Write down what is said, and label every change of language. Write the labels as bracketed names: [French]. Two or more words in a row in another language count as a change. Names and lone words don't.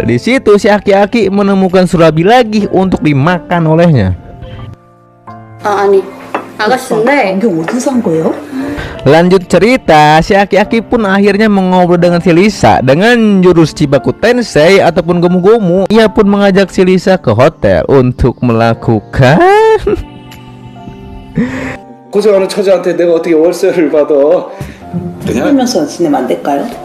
[Indonesian] Di situ si aki-aki menemukan surabi lagi untuk dimakan olehnya. [Korean] 아니, 아가씨인데 이게 어디서 산 거예요? [Indonesian] Lanjut cerita, si aki-aki pun akhirnya mengobrol dengan si Lisa dengan jurus Chibaku Tensei ataupun gomu-gomu. Ia pun mengajak si Lisa ke hotel untuk melakukan. [Korean] 고생하는 처자한테 내가 어떻게 월세를 받아? 그냥 살면서 지내면 안 될까요?